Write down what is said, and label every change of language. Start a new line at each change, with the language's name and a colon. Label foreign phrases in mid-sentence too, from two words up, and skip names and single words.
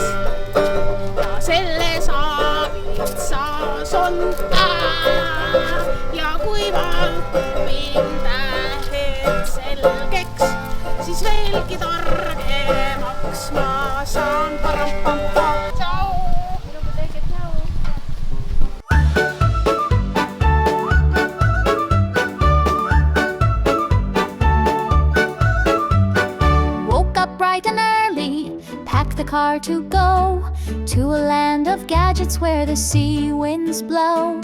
Estonian: Ja selles aabitsas on ja kui valpin tähed selgeks, siis veelgi targemaks ma saan. Parampampa. Tšau! Minuga tege tšau!
English: Bright and early, pack the car to go to a land of gadgets where the sea winds blow.